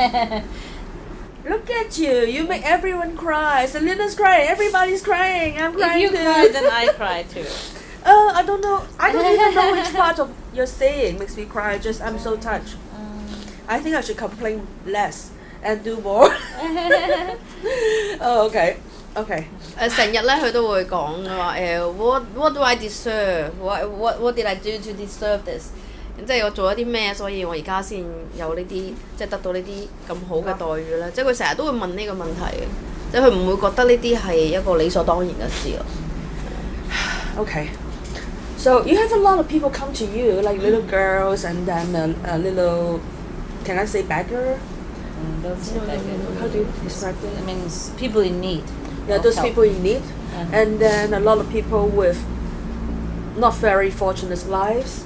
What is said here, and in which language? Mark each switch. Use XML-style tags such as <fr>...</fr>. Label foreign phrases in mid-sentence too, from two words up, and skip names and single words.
<en>Look at you! You make everyone cry. Selina's crying. Everybody's crying. I'm crying too. If you cry, then I cry too. I don't know. I don't even know which part of your saying makes me cry. Just I'm so touched. I think I should complain less and do more. Oh, okay. Okay.</en> <yue>成日咧佢都會講嘅話</yue> <en>what do I deserve? What did I do to deserve this?</en> <yue>即係我做咗啲咩，所以我而家先有呢啲，即係得到呢啲咁好嘅待遇咧。即係佢成日都會問呢個問題嘅，即係佢唔會覺得呢啲係一個理所當然嘅事咯。</yue> <en>Okay. So you have a lot of people come to you, like little girls and then a little, can I say beggar? Don't say beggar. How do you describe that? I mean, people in need. Yeah, those people in need. And then a lot of people with not very fortunate lives.</en>